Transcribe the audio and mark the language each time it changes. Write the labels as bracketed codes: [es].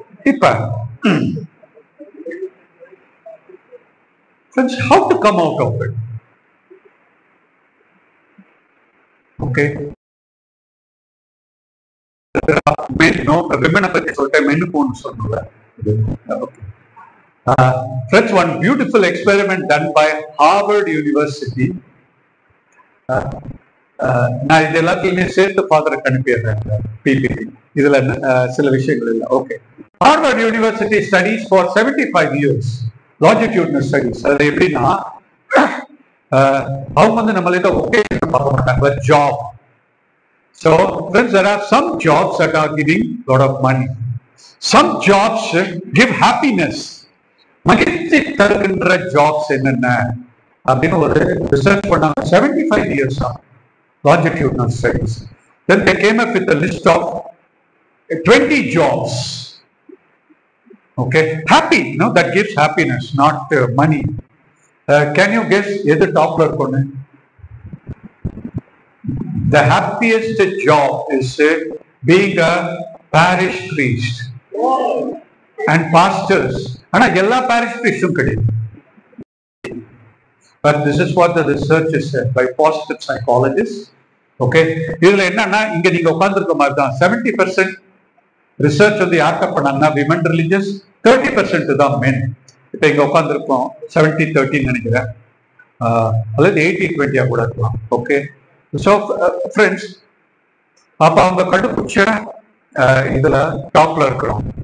[ta] இப்ப [en] friends, how to come out of it? [ta] Okay, men no women பத்தி சொல்லிட்டேன், மென்னுக்கு ஒன்று சொல்லல. [en] Okay friends, one beautiful experiment done by Harvard University. [ta] நான் இது எல்லாத்தையுமே சேர்த்து ஃபாதருக்கு அனுப்பிடுறேன் பிபிடி, இதுல சில விஷயங்கள் இல்லை. [en] Okay, Harvard university studies for 75 years longitudinal studies. [ta] அது எப்படின்னா அவங்க வந்து நம்மள இதை ஒகேஷன் பார்க்க மாட்டாங்க, job. [en] So friends, there are some jobs that are giving lot of money. Some jobs give happiness. [ta] மகிழ்ச்சி தருகின்ற ஜாப்ஸ் என்னென்ன அப்படின்னு ஒரு ரிசர்ச் பண்ணாங்க. [en] 75 years longitudinal studies. Then they came up with a list of 20 jobs. Okay, happy, no, that gives happiness, not money. Can you guess [ta] எது டாப்ல இருக்குன்னு? [en] The happiest job is being a parish priest and pastors. [ta] ஆனா எல்லா parish priestum கிடையாது. [en] But this is what the research is said by positive psychologists. [ta] Okay, இதுல என்னன்னா இங்க நீங்க உட்கார்ந்துருக்க மாதிரி தான் 70% ரிசர்ச் வந்து யார்கிட்ட பண்ணாங்கன்னா விமன் ரிலிஜியஸ், 30% தான் மென். இப்போ இங்க உட்காந்துருப்போம் 70-30 நினைக்கிறேன், அல்லது 80-20 கூட இருக்கலாம். ஓகே, ஸோ ஃப்ரெண்ட்ஸ், அப்ப அவங்க கண்டுபிடிச்ச இதுல டாப்ல இருக்கிறோம்.